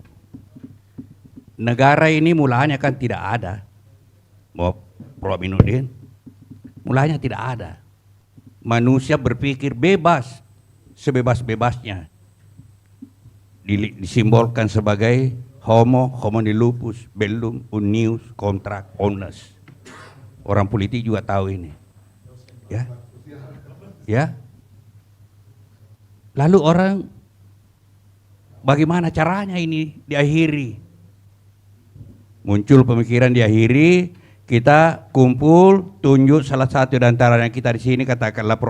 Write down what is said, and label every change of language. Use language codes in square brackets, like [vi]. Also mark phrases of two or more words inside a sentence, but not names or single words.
[id] Negara ini mulanya kan tidak ada. Mau Prof. Aminuddin, mulanya tidak ada. Manusia berpikir bebas, sebebas-bebasnya. [la] Disimbolkan sebagai homo hominidus bellum unius contra omnes. [id] Orang politik juga tahu ini. Ya. Ya. Lalu orang bagaimana caranya ini diakhiri? Muncul pemikiran diakhiri, kita kumpul, tunjuk salah satu di antaranya kita di sini, katakanlah Prof.